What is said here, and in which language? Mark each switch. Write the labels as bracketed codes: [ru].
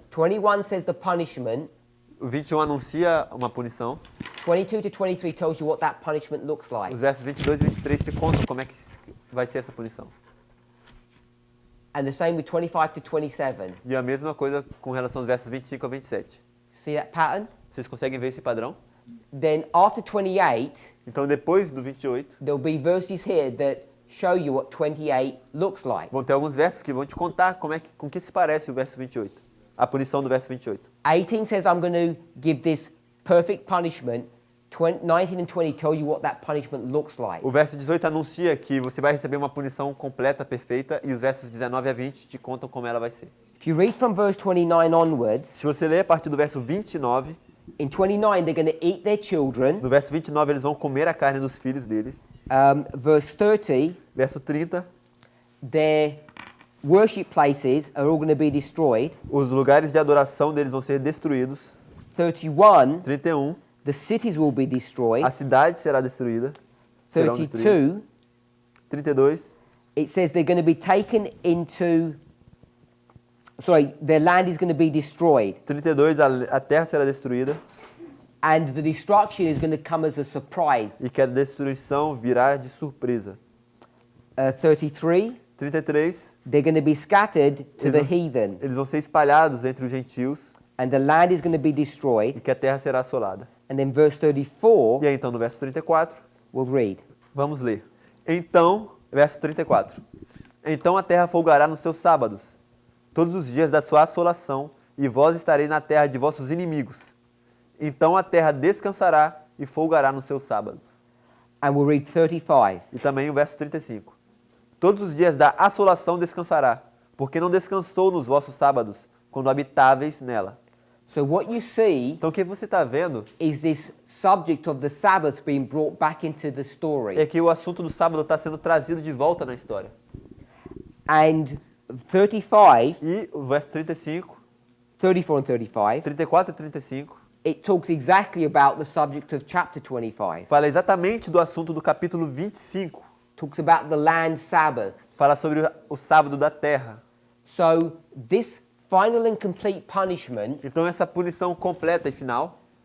[en] 21 says the punishment. [pt] O 21 anuncia uma punição, [en] 22 to 23 tells you what that punishment looks like. [pt] os versos 22 e 23 te contam como é que vai ser essa punição. [en] And the same with 25 to 27. [pt] E a mesma coisa com relação aos versos 25 a 27. [en] See that pattern? [pt] Vocês conseguem ver esse padrão? [en] Then after 28, [pt] Então, depois do 28, [en] there'll be verses here that show you what 28 looks like. [pt] vão ter alguns versos que vão te contar com que se parece o verso 28. A punição do verso 28. [en] 18 says, I'm going to give this perfect punishment. 19 and 20 tell you what that punishment looks like. [pt] O verso 18 anuncia que você vai receber uma punição completa, perfeita, e os versos 19 a 20 te contam como ela vai ser. [en] If you read from verse 29 onwards, [pt] Se você ler a partir do verso 29, [en] in 29 they're going to eat their children. [pt] no verso 29 eles vão comer a carne dos filhos deles. [en] Verse 30, [pt] Verso 30, [en] their worship places are all going to be destroyed. [pt] os lugares de adoração deles vão ser destruídos. [en] 31, [pt] 31, [en] the cities will be destroyed. [pt] a cidade será destruída. Serão destruídas. [en] 32, [pt] 32, [en] it says they're going to be taken into, their land is going to be destroyed. [pt] 32, a terra será destruída [en] And the destruction is going to come as a surprise. [pt] e que a destruição virá de surpresa. [en] 33, [pt] 33, [en] they're going to be scattered to the heathen. [pt] eles vão ser espalhados entre os gentios [en] And the land is going to be [pt] e [en] destroyed. [pt] que a terra será assolada. [en] And then verse 34, [pt] E aí então no verso 34, [en] we'll read. [pt] vamos ler. Então, verso 34. Então a terra folgará nos seus sábados, todos os dias da sua assolação, e vós estareis na terra de vossos inimigos. Então a terra descansará e folgará nos seus sábados. [en] And we'll read 35. [pt] E também o verso 35. Todos os dias da assolação descansará, porque não descansou nos vossos sábados, quando habitáveis nela. [en] So what you see [pt] Então o que você está vendo [en] is this subject of the Sabbath being brought back into the story. [pt] é que o assunto do sábado está sendo trazido de volta na história. [en] And 35, [pt] E o verso 35, [en] 34 and 35, [pt] 34 e 35, [en] it talks exactly about the subject of chapter 25. [pt] fala exatamente do assunto do capítulo 25. [en] Talks about the land Sabbaths. [pt] Fala sobre o sábado da terra. [en] So this final and complete punishment [pt] Então essa punição completa e final,